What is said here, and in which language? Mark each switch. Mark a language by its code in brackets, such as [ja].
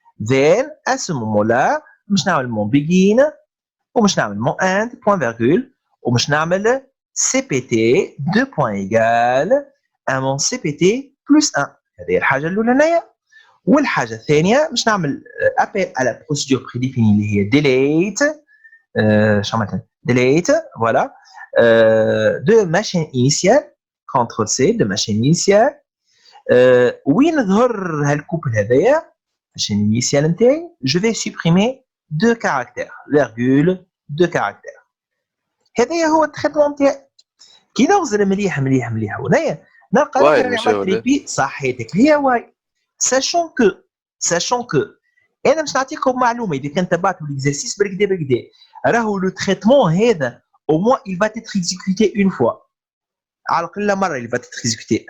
[fr] then à ce moment-là [ar] باش نعمل [fr] mon begin [ar] وباش نعمل [fr] mon end point virgule وباش نعمل cpt 2 points égal à mon cpt plus 1. [ar] هذه الحاجه الاولانيه. والحاجه الثانيه باش نعمل [fr] appel à la procédure prédéfinie [ar] اللي هي [fr] delete [ar] شو مثلا [fr] delete voilà de ma chaîne initiale CTRL C de ma chaîne initiale [ar] وين ظهر هالكوبل هذايا [fr] chaîne initiale نتاعي je vais supprimer 2 caractères virgule 2 caractères. [ar] هذايا هو التريتمون نتاعي. كي نغزر مليح مليح مليح هنايا نلقى ريبي صحيتك هي واي sachant que انا باش نعطيكم معلومه اذا كان تبعتوا ليكزارسيس بالكدا بالكدا راهو لو تريتمون هذا [fr] au moins il va être exécuté une fois [ar] على الاقل مره [fr] il va être exécuté.